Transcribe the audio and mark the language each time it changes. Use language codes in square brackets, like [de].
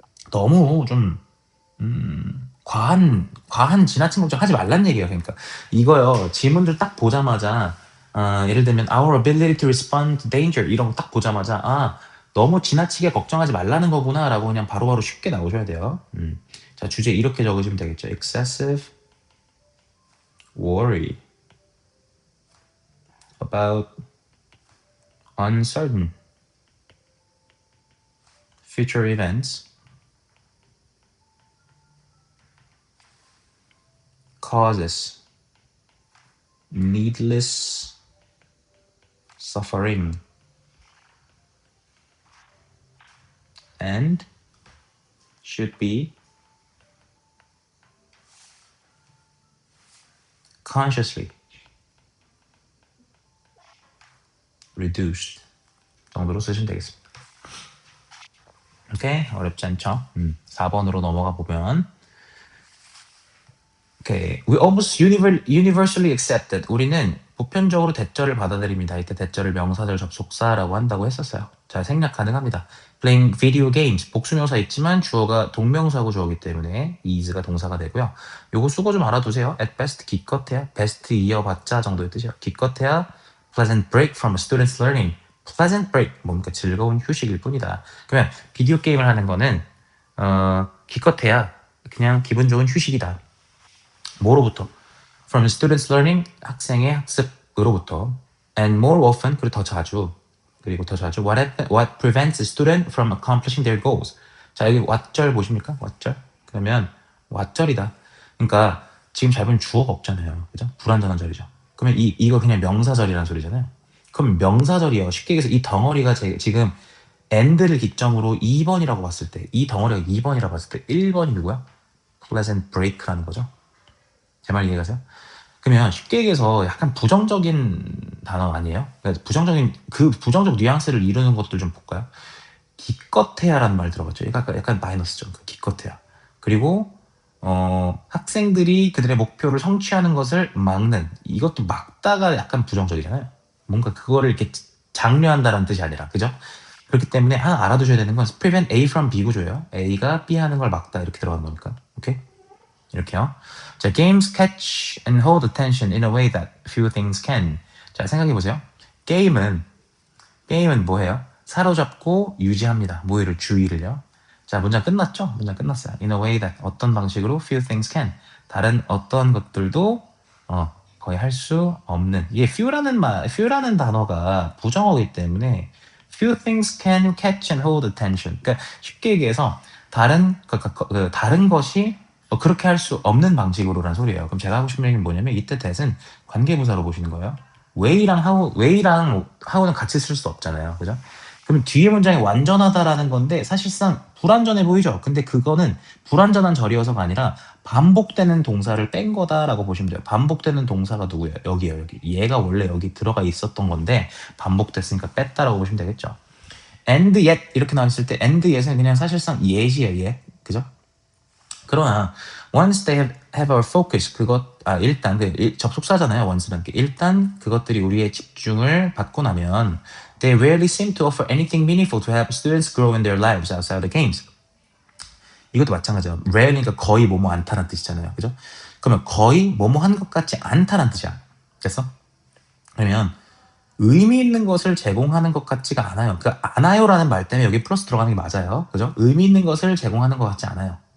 [ko] 너무 좀 과한 지나친 걱정 하지 말란 얘기예요. 그러니까 이거요. 지문들 딱 보자마자 예를 들면 [en] our ability to respond to danger [ko] 이런 거 딱 보자마자 너무 지나치게 걱정하지 말라는 거구나라고 그냥 바로바로 쉽게 나오셔야 돼요. 자, 주제 이렇게 적으시면 되겠죠. [en] excessive worry about uncertain future events causes needless suffering and should be consciously reduced [ko] 정도로 쓰시면 되겠습니다. 오케이? 어렵지 않죠? 4번으로 넘어가 보면 오케이. [en] We almost universally accepted. [ko] 우리는 보편적으로 대절을 받아들입니다. 이때 대절을 명사절 접속사라고 한다고 했었어요. 자, 생략 가능합니다. [en] Playing video games. [ko] 복수명사 있지만 주어가 동명사고 주어기 때문에 is가 동사가 되고요. 요거 수고 좀 알아두세요. At best 기껏해야 best 이어봤자 정도의 뜻이에요. 기껏해야 [en] pleasant break from a student's learning. pleasant break [ko] 뭡니까? 즐거운 휴식일 뿐이다. 그러면 비디오 게임을 하는 거는 기껏해야 그냥 기분 좋은 휴식이다. 뭐로부터? [en] From students learning, [ko] 학생의 학습으로부터. [en] And more often, [ko] 그리고 더 자주. [en] What prevents a student from accomplishing their goals? [ko] 자, 여기 what절 보십니까? what절? 그러면 what절이다. 그러니까 지금 잘 보면 주어가 없잖아요. 그죠? 불완전한 절이죠. 그러면 이거 그냥 명사절이라는 소리잖아요. 그럼 명사절이요. 쉽게 얘기해서 이 덩어리가 지금 and를 기점으로 2번이라고 봤을 때, 이 덩어리가 2번이라고 봤을 때 1번이 누구야? pleasant break라는 거죠. 제 말 이해가세요? 그러면 쉽게 얘기해서 약간 부정적인 단어 아니에요? 그러니까 부정적 뉘앙스를 이루는 것들 좀 볼까요? 기껏해야라는 말 들어봤죠? 약간 마이너스죠. 기껏해야. 그리고 학생들이 그들의 목표를 성취하는 것을 막는 이것도 막다가 약간 부정적이잖아요. 뭔가 그거를 이렇게 장려한다는 뜻이 아니라 그죠? 그렇기 때문에 하나 알아두셔야 되는 건 prevent A from B 구조예요. A가 B 하는 걸 막다 이렇게 들어가는 거니까. 오케이? 이렇게요. [en] 자, games catch and hold attention in a way that few things can. [ko] 자, 생각해보세요. 게임은 뭐예요? 사로잡고 유지합니다. 뭐를 주의를요. 자, 문장 끝났죠? 문장 끝났어요. [en] In a way that [ko] 어떤 방식으로 [en] few things can. [ko] 다른 어떤 것들도 거의 할 수 없는. 이게 [en] few라는 [ko] 단어가 부정어이기 때문에 [en] few things can catch and hold attention. [ko] 그러니까 쉽게 얘기해서 다른 것이 그렇게 할 수 없는 방식으로란 소리예요. 그럼 제가 하고 싶은 얘기는 뭐냐면 이때 that은 관계부사로 보시는 거예요. way랑 how는 같이 쓸 수 없잖아요. 그죠? 그럼 뒤에 문장이 완전하다라는 건데 사실상 불완전해 보이죠? 근데 그거는 불완전한 절이어서가 아니라 반복되는 동사를 뺀 거다라고 보시면 돼요. 반복되는 동사가 누구예요? 여기예요, 여기. 얘가 원래 여기 들어가 있었던 건데 반복됐으니까 뺐다라고 보시면 되겠죠. and yet 이렇게 나왔을 때 and yet은 그냥 사실상 yet이에요, yet. 그죠? 그러나 [en] once they have our focus [ko] 일단 접속사잖아요. once라는 게 일단 그것들이 우리의 집중을 받고 나면 [en] they rarely seem to offer anything meaningful to help students grow in their lives outside the games. [ko] 이것도 마찬가지예요. rarely니까 거의 뭐뭐 않다는 뜻이잖아요. 그죠? 그러면 거의 뭐뭐 한 것 같지 않다는 뜻이야. 됐어? 그러면 의미 있는 것을 제공하는 것 같지가 않아요. 그 않아요라는 말 때문에 여기 플러스 들어가는 게 맞아요. 그죠? 의미 있는 것을 제공하는 것 같지 않아요.